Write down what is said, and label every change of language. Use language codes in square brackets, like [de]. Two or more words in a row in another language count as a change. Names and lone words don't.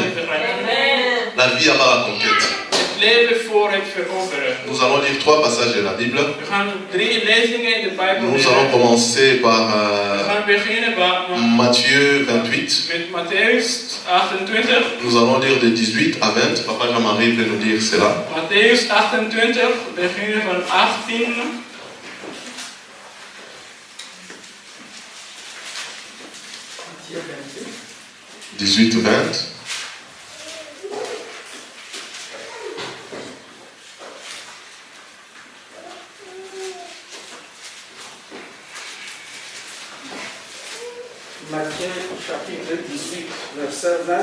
[fr] La vie avant la conquête. Nous allons lire 3 passages de la Bible. Nous allons commencer par Matthieu 28. Nous allons lire de 18 à 20. Papa Jean-Marie peut nous lire cela. [nl] Matthäus 28, beginnen van 18. [fr] Matthieu 28. 18 ou 20. Matthieu chapitre 18, verset 20.